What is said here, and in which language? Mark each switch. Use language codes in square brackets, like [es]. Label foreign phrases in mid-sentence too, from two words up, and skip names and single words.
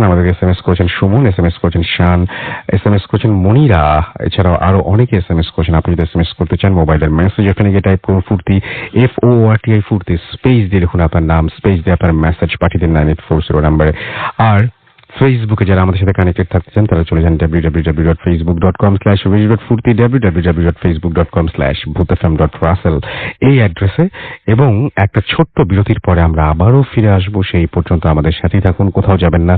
[bn] আমাদেরকে SMS করেছেন সুমন, SMS করেছেন শান, SMS করেছেন মনিরা। এছাড়াও আরো অনেকে SMS করেছেন। আপনি যদি SMS করতে চান, মোবাইলের মেসেজ ওখানে গিয়ে টাইপ করুন ফুর্তি, FORTI ফুর্তি, স্পেস দিয়ে লিখুন আপনার নাম, স্পেস দিয়ে আপনার মেসেজ পাঠিয়ে দিন 9840 নাম্বারে। আর ফেসবুকে যারা আমাদের সাথে কানেক্টেড থাকতে চান তারা চলে যান www.facebook.com/radio.furti, www.facebook.com/bhutfm.russell এই অ্যাড্রেসে। এবং একটা ছোট্ট বিরতির পরে আমরা আবারও ফিরে আসবো। সেই পর্যন্ত আমাদের সাথেই থাকুন, কোথাও যাবেন না।